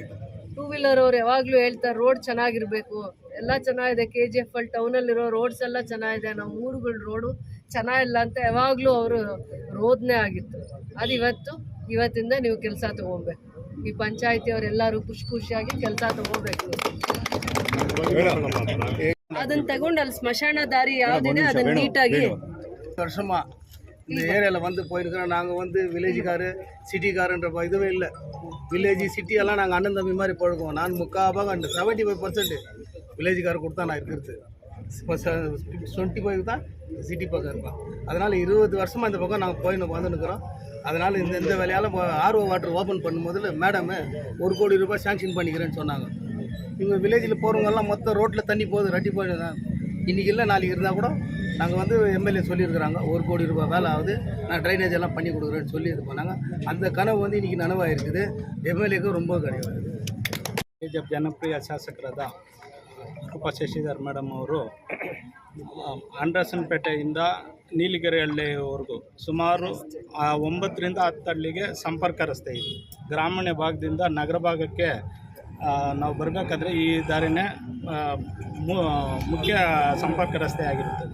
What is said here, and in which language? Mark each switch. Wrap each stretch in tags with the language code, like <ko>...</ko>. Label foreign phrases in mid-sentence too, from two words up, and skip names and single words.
<kn>2 ವೀಲರ್ ಅವ್ರು ಯಾವಾಗಲೂ ಹೇಳ್ತಾರೆ ರೋಡ್ ಚೆನ್ನಾಗಿರಬೇಕು, ಎಲ್ಲ ಚೆನ್ನಾಗಿದೆ, KGF ಅಲ್ಲಿ ಟೌನಲ್ಲಿರೋ ರೋಡ್ಸ್ ಎಲ್ಲ ಚೆನ್ನಾಗಿದೆ, ನಮ್ಮ ಊರುಗಳ ರೋಡು ಚೆನ್ನಾಗಿಲ್ಲ ಅಂತ ಯಾವಾಗಲೂ ಅವರು ರೋದನೆ ಆಗಿತ್ತು. ಅದು ಇವತ್ತಿಂದ ನೀವು ಕೆಲಸ ತೊಗೊಬೇಕು. ಈ ಪಂಚಾಯತಿಯವರೆಲ್ಲರೂ ಖುಷಿಯಾಗಿ ಕೆಲಸ ತೊಗೋಬೇಕು. ಅದನ್ನು ತಗೊಂಡು ಅಲ್ಲಿ ಸ್ಮಶಾನ ದಾರಿ ಯಾವುದಿದೆ ಅದನ್ನು ನೀಟಾಗಿ</kn> <ta>வருஷமா இந்த ஏரியாவில் வந்து போயிருக்கிறோம். நாங்கள் வந்து வில்லேஜுக்காரு சிட்டிக்காருன்ற இதுவே இல்லை. வில்லேஜ் சிட்டியெல்லாம் நாங்கள் அண்ணன் தம்பி மாதிரி பழகுவோம். நான் 75% வில்லேஜுக்காரர் கொடுத்தா நான் இருக்கிறது, 25 தான் சிட்டி பக்கம் இருக்கோம். அதனால் 20 வருஷமாக இந்த பக்கம் நாங்கள் வந்துருக்கிறோம். அதனால் இந்த வேலையால் RO</ta> <en>water open</en> <ta>பண்ணும்போது மேடம் 1 கோடி ரூபாய் சாங்ஷன் பண்ணிக்கிறேன்னு சொன்னாங்க. இவங்க வில்லேஜில் போகிறவங்கெல்லாம் மொத்தம் ரோட்டில் தண்ணி போகுது, ரெட்டி போயிடுங்க. இன்றைக்கி இல்லை நாளைக்கு இருந்தால் கூட நாங்கள் வந்து MLA சொல்லியிருக்கிறாங்க 1 கோடி ரூபாய் வேலை ஆகுது, நான் ட்ரைனேஜ் எல்லாம் பண்ணி கொடுக்குறேன்னு சொல்லி இது பண்ணாங்க. அந்த கனவு வந்து இன்றைக்கி நனவாக இருக்குது. MLAக்கு ரொம்ப கிடையாது.</ta> <kn>KGF ಜನಪ್ರಿಯ ಶಾಸಕರಾದ ರೂಪಾ ಶಶಿಧರ್ ಮೇಡಮ್ ಅವರು ಆಂಡ್ರಸನ್ಪೇಟೆಯಿಂದ ನೀಲಿಗೆರೆಹಳ್ಳಿವರೆಗೂ ಸುಮಾರು 9 ರಿಂದ 10 ಹಳ್ಳಿಗೆ ಸಂಪರ್ಕ ರಸ್ತೆ ಇದೆ. ಗ್ರಾಮೀಣ ಭಾಗದಿಂದ ನಗರ ಭಾಗಕ್ಕೆ ನಾವು ಬರಬೇಕಾದ್ರೆ ಈ ದಾರಿನೇ ಮುಖ್ಯ ಸಂಪರ್ಕ ರಸ್ತೆ ಆಗಿರುತ್ತದೆ.</kn>